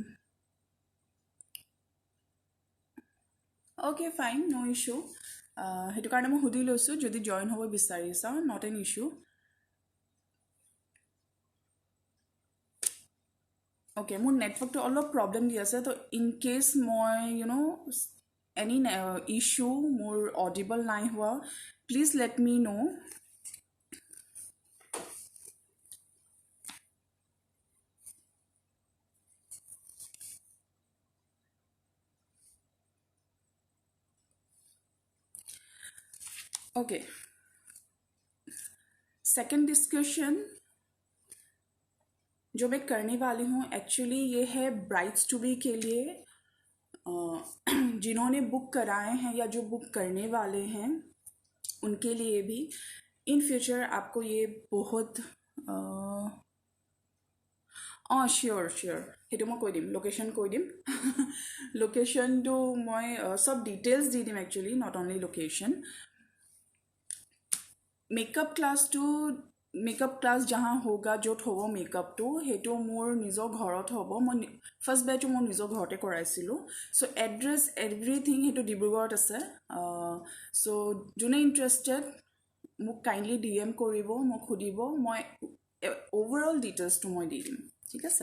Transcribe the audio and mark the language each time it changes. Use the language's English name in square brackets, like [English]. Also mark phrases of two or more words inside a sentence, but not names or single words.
[English] Okay, fine, no issue. [Assamese] সেইটো কাৰণে মই সুধি লৈছোঁ যদি জইন হ'ব বিচাৰিছা, [English] not an issue. [Assamese] অ'কে, মোৰ নেটৱৰ্কটো অলপ প্ৰব্লেম দি আছে। তো [English] in case [Assamese] মই [English] any issue [Assamese] মোৰ অডিবল নাই হোৱা, [English] please let me know'. [Hindi] ओके, सेकेंड डिस्कशन जो मैं करने वाली हूँ एक्चुअली ये है [English] brides to be [Hindi] के लिए, जिन्होंने बुक कराए हैं या जो बुक करने वाले हैं उनके लिए भी। [English] in future [Hindi] आपको ये बहुत [Assamese] চিয়'ৰ সেইটো মই কৈ দিম, লোকেশ্যন কৈ দিম। লোকেশ্যনটো মই চব ডিটেইলছ দি দিম একচুৱেলি, [English] not only location. makeup class [Hindi] जहाँ होगा [Assamese] য'ত হ'ব মেকআপটো সেইটো মোৰ নিজৰ ঘৰত হ'ব। মই ফাৰ্ষ্ট বেচটো মোৰ নিজৰ ঘৰতে কৰাইছিলোঁ। চ' [English] address everything [Assamese] সেইটো ডিব্ৰুগড়ত আছে। চ' যোনে ইণ্টাৰেষ্টেড মোক কাইণ্ডলি DM কৰিব, মোক সুধিব, মই অ'ভাৰঅল ডিটেইলছটো মই দি দিম, ঠিক আছে।